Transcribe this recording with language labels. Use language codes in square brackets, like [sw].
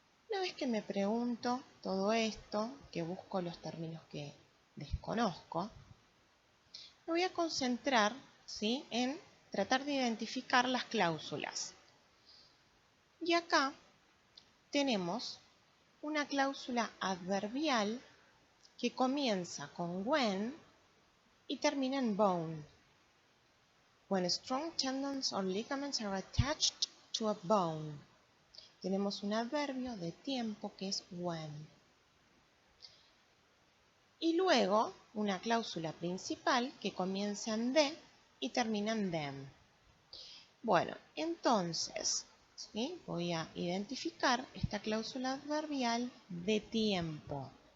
[es] Una vez que me pregunto todo esto, que busco los términos que desconozco, me voy a concentrar, ¿sí?, en tratar de identificar las cláusulas. Y acá tenemos una cláusula adverbial que comienza con when y termina en bone. [en] When strong tendons or ligaments are attached to a bone. [es] Tenemos un adverbio de tiempo que es when. Y luego una cláusula principal que comienza en de y termina en them. Bueno, entonces, ¿sí? Voy a identificar esta cláusula adverbial de tiempo.